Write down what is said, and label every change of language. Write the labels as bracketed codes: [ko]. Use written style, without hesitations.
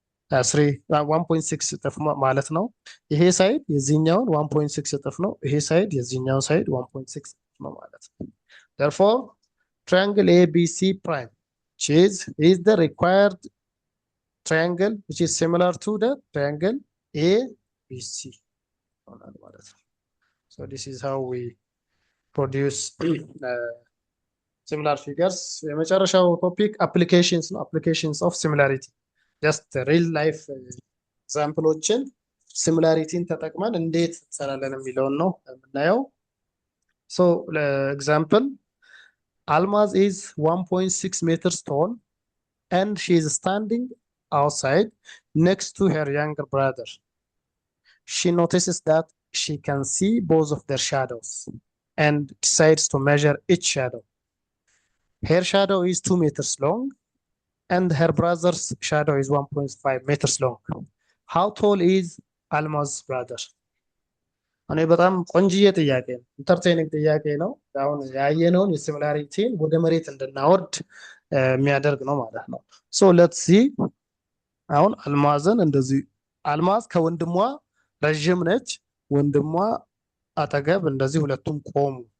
[am] 1.6 እጥፍ ማለት ነው። ይሄ ሳይድ የዚህኛውን 1.6 እጥፍ ነው። ይሄ ሳይድ የዚህኛውን ሳይድ 1.6 እጥፍ ነው ማለት ነው። [en] therefore triangle ABC prime which is the required triangle which is similar to the triangle ABC [am] ማለት ነው። [en] so this is how we produce similar figures. [am] የመጨረሻው ቶፒክ [en] applications ነው። applications of similarity just real life [am] ኤግዛምፕሎችን ሲሚላሪቲን ተጠቅመን እንዴት እንሰራለን የሚለውን ነው የምናየው። [en] so [am] ለኤግዛምፕል [en] Almaz is 1.6 meters tall and she is standing outside next to her younger brother. She notices that she can see both of their shadows and decides to measure each shadow. Her shadow is 2 meters long and her brother's shadow is 1.5 meters long. How tall is Almaz's brother? [am] እኔ በጣም ቆንጅዬ ጥያቄ ነው። ኢንተርቴይኒንግ ጥያቄ ነው። አሁን ያየነውን የሲሚላሪቲን ወደ መሬት እንድናወርድ የሚያደርግ ነው ማለት ነው። [en] ሶ ሌትስ ሲ [am] አሁን አልማዝን እንደዚህ አልማዝ ከወንድሟ ረዥም ነች። ወንድሟ አጠገብ እንደዚህ ሁለቱም ቆሙ።